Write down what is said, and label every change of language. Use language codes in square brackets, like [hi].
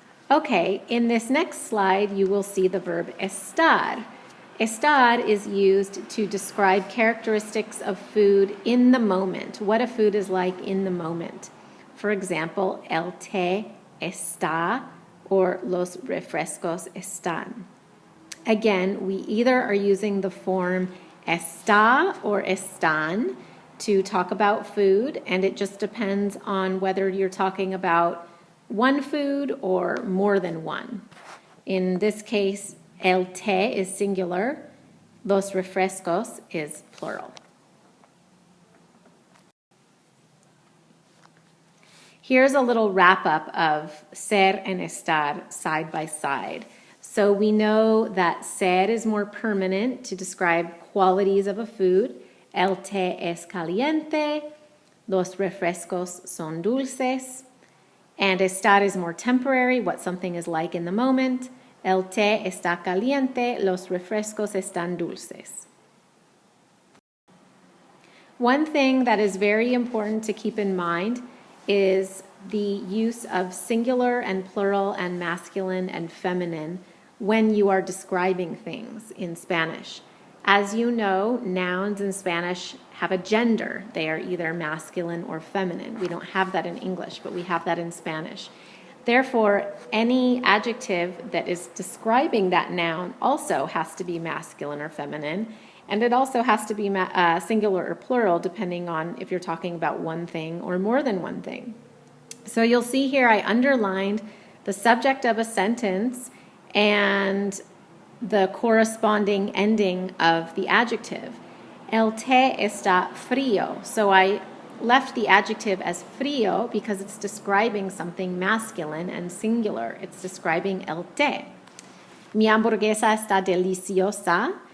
[en] Okay, in this next slide, you will see the verb estar. Estar is used to describe characteristics of food in the moment, what a food is like in the moment. For example, [es] el té está or los refrescos están. [en] Again, we either are using the form está or están to talk about food, and it just depends on whether you're talking about one food or more than one. In this case, el té is singular, los refrescos is plural. Here's a little wrap-up of ser and estar side by side. So we know that ser is more permanent to describe qualities of a food. [es] El té es caliente, los refrescos son dulces. [en] And estar is more temporary, what something is like in the moment. [es] El té está caliente, los refrescos están dulces. [en] One thing that is very important to keep in mind is the use of singular and plural and masculine and feminine when you are describing things in Spanish. As you know, nouns in Spanish have a gender. They are either masculine or feminine. We don't have that in English, but we have that in Spanish. Therefore, any adjective that is describing that noun also has to be masculine or feminine, and it also has to be singular or plural depending on if you're talking about one thing or more than one thing. So you'll see here I underlined the subject of a sentence and the corresponding ending of the adjective. [es] El té está frío. [en] So I left the adjective as frío because it's describing something masculine and singular. It's describing el té. [es] Mi hamburguesa está deliciosa.